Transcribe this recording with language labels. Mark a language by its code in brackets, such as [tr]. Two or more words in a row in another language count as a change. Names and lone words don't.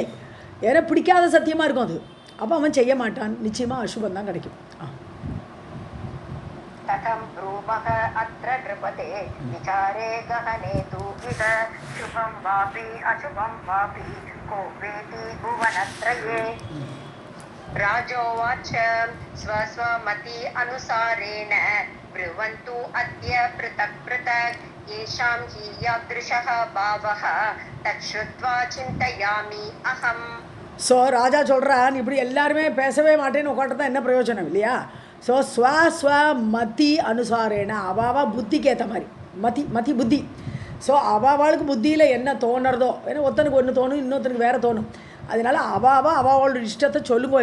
[ta] ஏன்னா பிடிக்காத சத்தியமாக இருக்கும் அது, அப்போ அவன் செய்ய மாட்டான், நிச்சயமாக அசுபம் தான் கிடைக்கும். [sa] कथं ब्रूमः अत्र नृपते विचारे गहने तु इह शुभं वापि अशुभं वापि को वेत्ति भुवनत्रये. राजोवाच स्वस्वमति अनुसारेण ब्रुवन्तु अद्य पृथक् पृथक् येषां हि यादृशः भावः तच्छ्रुत्वा चिन्तयामि अहम्. [ta] ஸோ ராஜா சொல்கிறான், இப்படி எல்லாருமே பேசவே மாட்டேன்னு உட்காந்துட்டு தான் என்ன பிரயோஜனம் இல்லையா? ஸோ [sa] स्व मति अनुसारेण [ta] அவாவா புத்திக்கு ஏற்ற மாதிரி மதி புத்தி. ஸோ அவாவாளுக்கு புத்தியில் என்ன தோணுறதோ, ஏன்னா ஒருத்தனுக்கு ஒன்று தோணும், இன்னொருத்தனுக்கு வேறு தோணும். அதனால் அவாவோட இஷ்டத்தை சொல்லுங்க.